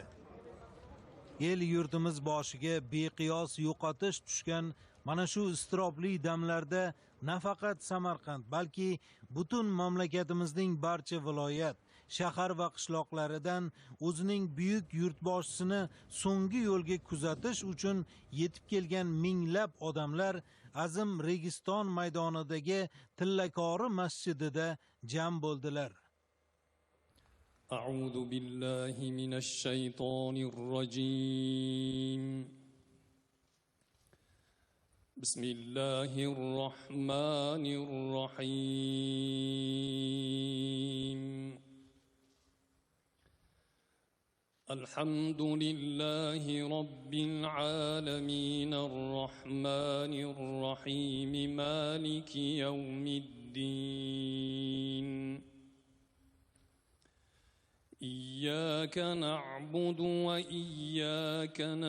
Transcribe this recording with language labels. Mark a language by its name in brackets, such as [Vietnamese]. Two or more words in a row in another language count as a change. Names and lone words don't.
[Uzbek] El yurtimiz boshiga beqiyos yo'qotish tushgan mana shu iztirobli damlarda nafaqat Samarqand, balki butun mamlakatimizning barcha viloyat, shahar va qishloqlaridan o'zining buyuk yurtboshisini so'nggi yo'lga kuzatish uchun yetib kelgan minglab odamlar Azim Registon maydonidagi Tillakori masjidida jam bo'ldilar. [Arabic] أعوذ بالله من الشيطان الرجيم بسم الله الرحمن الرحيم الحمد لله رب العالمين الرحمن الرحيم مالك يوم الدين إياك نعبد وإياك